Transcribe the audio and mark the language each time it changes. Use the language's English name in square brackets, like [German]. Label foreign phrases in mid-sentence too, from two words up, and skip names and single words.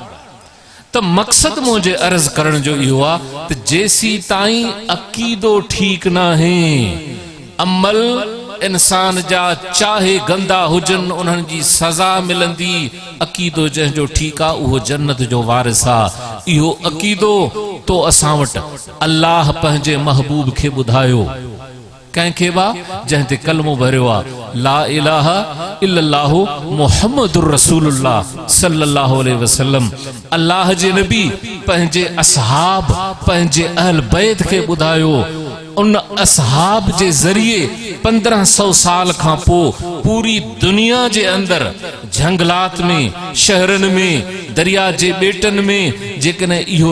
[Sindhi] त मक़सद मुझे अर्ज करण जो इहो आहे त जेसी ताईं अकीदो ठीक नाहे, अमल इंसान जा चाहे गंदा हुजन उन्हनि जी सज़ा मिलंदी। अकीदो जंहिंजो ठीक आहे उहो जन्नत जो वारिस आहे। इहो अकीदो तो असां वटि अल्लाह पंहिंजे महबूब खे ॿुधायो। कंहिंखे बा जंहिं ते कलमो भरियो आहे [Arabic] لا إله إلا الله محمد رسول الله صلى الله عليه وسلم. [Sindhi] अल्लाह जे नबी पंहिंजे असहाब पंहिंजे अहल बैत खे ॿुधायो। उन असहाब जे ज़रिए 1500 साल खां पोइ पूरी दुनिया जे अंदर जंगलात में, शहरनि में, दरिया जे ॿेटनि में जेकॾहिं इहो